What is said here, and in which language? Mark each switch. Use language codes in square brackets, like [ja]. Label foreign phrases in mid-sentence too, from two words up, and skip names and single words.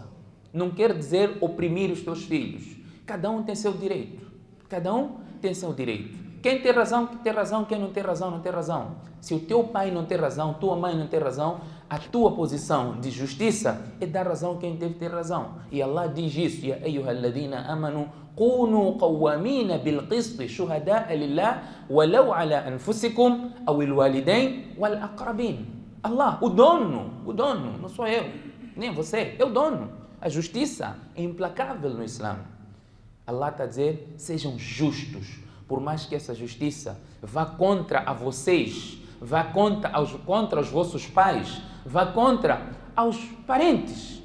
[pt] Não quer dizer oprimir os teus filhos. Cada um tem seu direito. Quem tem razão, quem não tem razão, não tem razão. Se o teu pai não tem razão, tua mãe não tem razão, a tua posição de justiça é dar razão a quem deve ter razão. E Allah diz isso: [ar] يا أيها الذين آمنوا كونوا قوامين بالقسط شهداء لله ولو على أنفسكم أو الوالدين والأقربين. [pt] Allah, o dono, não sou eu, nem você, é o dono. A justiça é implacável no Islã. Allah está a dizer: sejam justos, por mais que essa justiça vá contra a vocês, vá contra os vossos pais, vá contra aos parentes.